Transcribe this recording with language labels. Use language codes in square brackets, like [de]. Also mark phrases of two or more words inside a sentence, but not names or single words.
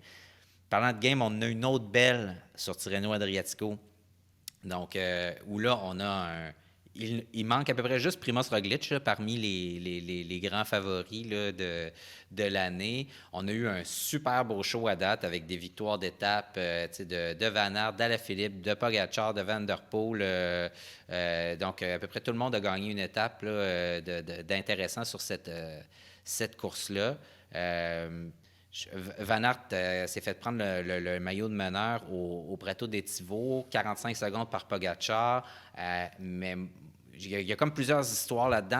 [fr] Parlant de game, on en a une autre belle sur Tirreno Adriatico. Donc, où là, on a il manque à peu près juste Primoz Roglic là, parmi les grands favoris là, de l'année. On a eu un super beau show à date avec des victoires d'étape de Van Aert, d'Alaphilippe, de Pogacar, de Van Der Poel. Donc, à peu près tout le monde a gagné une étape là, d'intéressant sur cette course-là. Van Aert s'est fait prendre le maillot de meneur au Prato des Tivaux, 45 secondes par Pogacar, mais il y a comme plusieurs histoires là-dedans.